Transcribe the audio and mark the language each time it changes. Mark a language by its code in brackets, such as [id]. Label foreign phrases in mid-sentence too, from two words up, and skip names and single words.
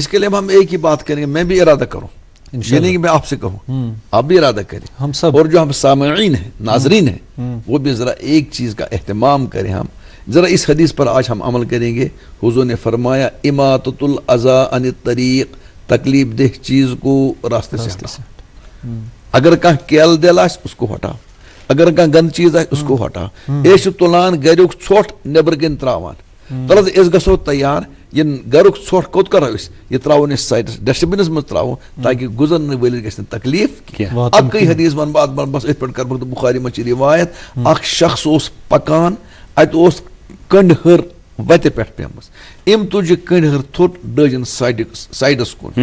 [ur] اس کے لیے ہم ایک ہی بات کریں گے, میں بھی ارادہ کروں, یہ نہیں کہ میں آپ سے کہوں, آپ بھی ارادہ کریں, ہم سب, اور جو ہم سامعین ہیں ناظرین ہیں وہ بھی ذرا ایک چیز کا اہتمام کریں. ہم ذرا اس حدیث پر آج ہم عمل کریں گے. حضور نے فرمایا [ar] اماطۃ الاذی عن الطریق, [ur] تکلیف دہ چیز کو راستے سے ہٹاؤ. [ks] اگر کانٛہہ کیل دل آسہِ [ur] اس کو ہٹاؤ, [ks] اگر کانٛہہ گند چیز آسہِ [ur] اس کو ہٹاؤ. [ks] أسۍ چھِ تُلان گریُک ژھۄٹھ نیبر کِنۍ تراوان, تل حظ أسۍ گژھو تیار یہ گریُک ژھۄٹھ کوٚت کرو أسۍ, یہ تراوون أسۍ سایڈس ڈسٹ بِنس منٛز تراوو تاکہ گُزرن وٲلِس گژھِ نہٕ تکلیف. اکٕے حدیث ون بہٕ بس أتھۍ پٮ۪ٹھ کرٕ بہٕ, بخاری منٛز چھِ روایت, اکھ شخص اوس پکان, اتہِ اوس کنڈ ہر وتہِ پٮ۪ٹھ پیمٕژ, أمۍ تُج یہِ کنڈ ہر تھوٚد ڈٲجِن سایڈس کُن.